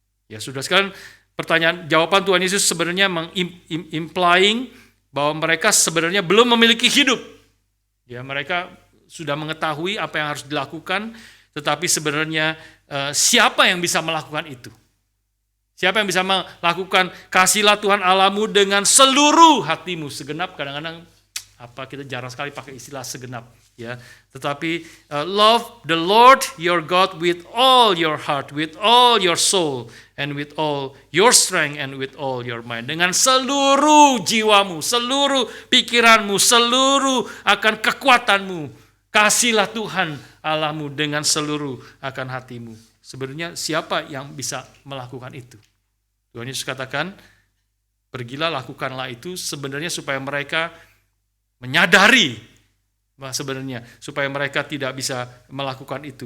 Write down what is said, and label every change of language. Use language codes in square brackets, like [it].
[id] Ya, sudah sekalian, jawaban Tuhan Yesus sebenarnya implying bahwa mereka sebenarnya belum memiliki hidup. Ya, mereka sudah mengetahui apa yang harus dilakukan, tetapi sebenarnya siapa yang bisa melakukan itu? Siapa yang bisa melakukan "Kasihlah Tuhan Allahmu dengan seluruh hatimu"? Segenap, kadang-kadang kita jarang sekali pakai istilah segenap, ya. [en] Tetapi love the Lord your God with all your heart, with all your soul, and with all your strength, and with all your mind. [id] Dengan seluruh jiwamu, seluruh pikiranmu, seluruh akan kekuatanmu. Kasihlah Tuhan Allahmu dengan seluruh akan hatimu. Sebenarnya siapa yang bisa melakukan itu? Tuhan Yesus katakan, "Pergilah, lakukanlah itu," sebenarnya supaya mereka menyadari sebenarnya, supaya mereka tidak bisa melakukan itu.